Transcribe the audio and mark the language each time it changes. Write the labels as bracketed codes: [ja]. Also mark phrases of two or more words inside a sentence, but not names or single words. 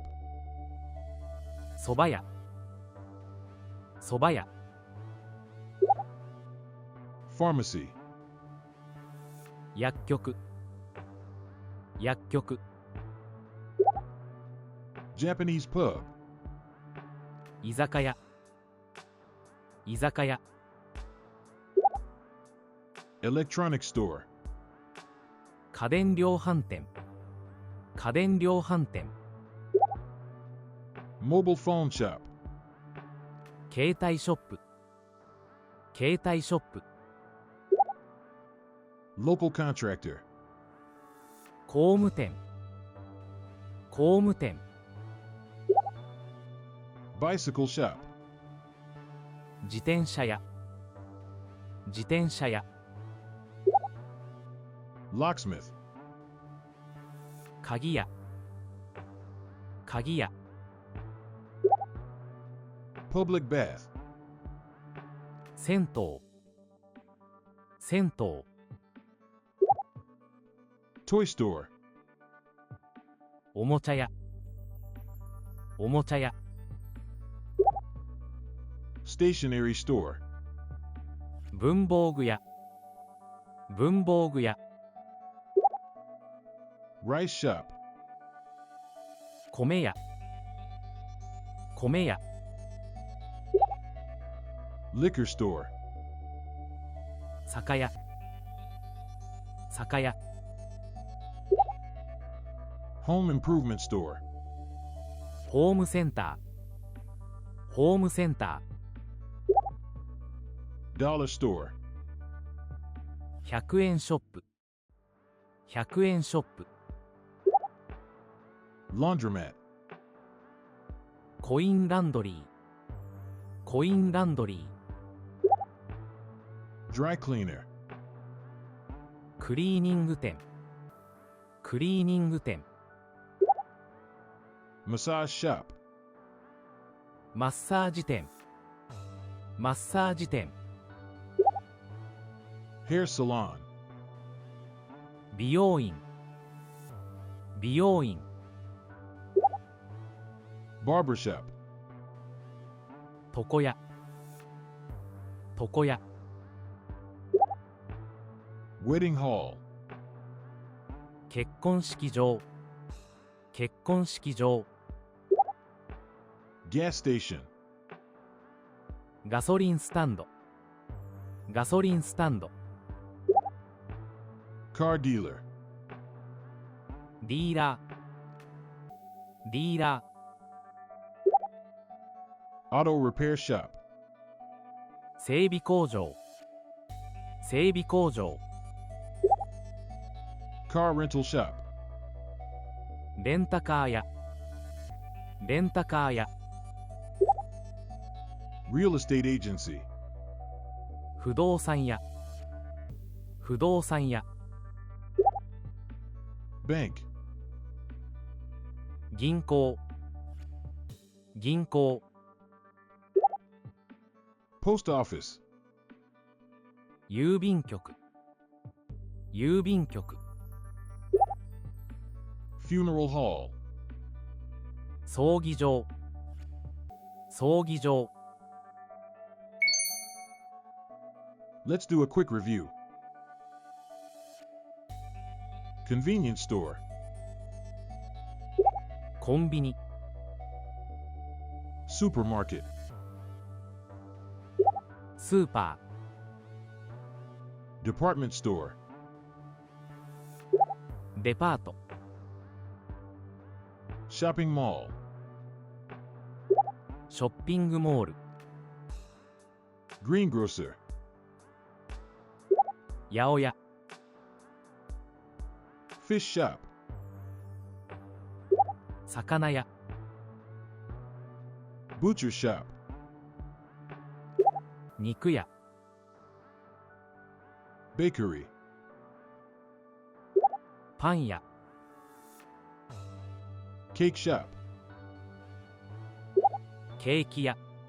[ja] そば屋、そば屋、 [en] Pharmacy. [ja] 薬局、薬局、 [en] Japanese pub. [ja] 居酒屋、居酒屋、 [en] Electronic store. [ja] 家電量販店、家電量販店、 [en] Mobile phone shop. [ja] 携帯ショップ、携帯ショップ、 [en] Local contractor. [ja] 工務店、工務店、 [en] Bicycle shop. [ja] 自転車屋、自転車屋、 [en] Locksmith. [ja] 鍵屋、鍵屋、 [en] Public bath. [ja] 銭湯、銭湯、 [en] Toy store. [ja] おもちゃ屋、おもちゃ屋、 [en] Stationery store. [ja] 文房具屋、文房具屋、 [en] Rice shop. [ja] 米屋、米屋、 [en] Liquor store. [ja] 酒屋、酒屋、 [en] Home improvement store. [ja] ホームセンター、ホームセンタ [en] Dollar store. [ja] ー、100円ショップ、100円ショップ、 [en] Laundromat. [ja] コインランドリー、コインランドリー、 [en] Dry cleaner. [ja] クリーニング店、クリーニング店、 [en] Massage shop. [ja] マッサージ店、マッサージ店、 [en] Hair salon. [ja] 美容院、美容院、 [en] Barber shop. [ja] 床屋、床屋、 [en] Wedding hall. [ja] 結婚式場、結婚式場、 [en] Gas station. [ja] ガソリンスタンド、ガソリンスタンド、 [en] Car dealer. [ja] ディーラー、ディーラ [en] Auto repair shop. [ja] ー、整備工場、整備工場、 [en] Car rental shop. [ja] レンタカー屋、レンタカー屋、 [en] Real estate agency. [ja] 不動産屋、不動産屋、 [en] Bank. [ja] 銀行、銀行、 [en] Post office. [ja] 郵便局、郵便局、 [en] Funeral hall. [ja] 葬儀場、葬儀場、 [en] Let's do a quick review. Convenience store. [ja] コンビニ、 [en] Supermarket. [ja] スーパ [en] Department store. [ja] ー、デパート、 [en] Shopping mall. [ja] ショッピングモール、 [en] Greengrocer. [ja] 八百屋、 [en] Fish shop. [ja] 魚屋、 [en] Butcher shop. [ja] 肉屋、 [en] Bakery. [ja] パン屋、 [en] Cake shop. [ja] ケーキ屋、